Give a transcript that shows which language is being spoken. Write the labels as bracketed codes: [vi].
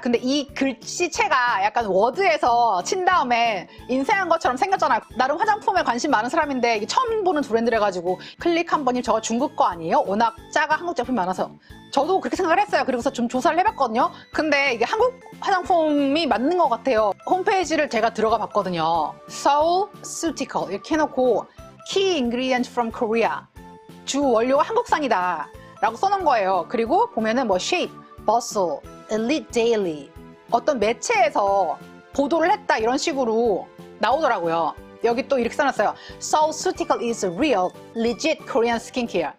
[ko] 근데 이 글씨체가 약간 워드에서 친 다음에 인쇄한 것처럼 생겼잖아요. 나름 화장품에 관심 많은 사람인데 이게 처음 보는 브랜드래가지고 클릭 한 번님 저거 중국 거 아니에요? 워낙 작아 한국 제품이 많아서. 저도 그렇게 생각을 했어요. 그리고서 좀 조사를 해봤거든요. 근데 이게 한국 화장품이 맞는 것 같아요. 홈페이지를 제가 들어가 봤거든요. [en] Seoulceutical [ko] 이렇게 해놓고 [en] Key Ingredient from Korea. [ko] 주 원료가 한국산이다 라고 써놓은 거예요. 그리고 보면은 뭐 Shape, Bustle, Elite Daily 어떤 매체에서 보도를 했다 이런 식으로 나오더라고요. 여기 또 이렇게 써놨어요. [en] Seoulceutical is a real, legit Korean skincare.